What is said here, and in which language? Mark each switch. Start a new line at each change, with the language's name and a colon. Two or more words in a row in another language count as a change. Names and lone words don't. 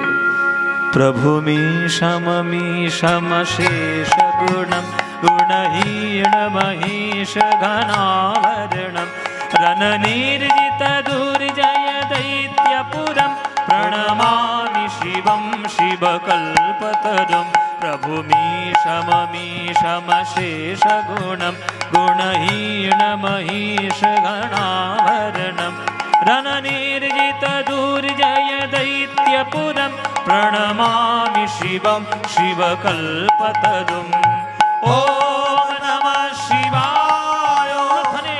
Sanskrit: প্রভু শেষ গুণম গুণহীন মহেশ ঘনাভরণম রণ নির্জিত দুর্জয় দৈত্যপুরম প্রণমামি শ্রী शिवं शिवकल्पतरुं प्रभुमीशममीशमशेषगुणं गुणहीनमहीषगणाभरणं रणनिर्जितदुर्जय दैत्यपुरं प्रणमामि शिवं शिवकल्पतरुम् ॐ नमः शिवाय ध्वनि